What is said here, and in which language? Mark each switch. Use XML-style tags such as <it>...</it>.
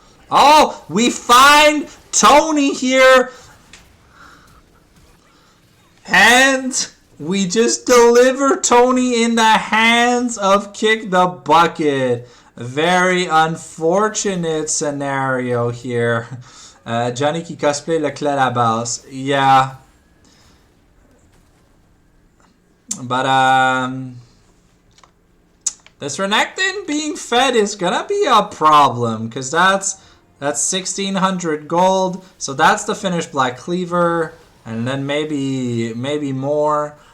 <en>Oh, we find Tony here. And we just deliver Tony in the hands of Kick the Bucket. Very unfortunate scenario here.</en> <fr>Johnny qui cosplay le clé à la base.</fr> <en>Yeah. But, this Renekton being fed is gonna be a problem, because that's 1,600 gold. So that's the finished Black Cleaver, and then maybe more.</en>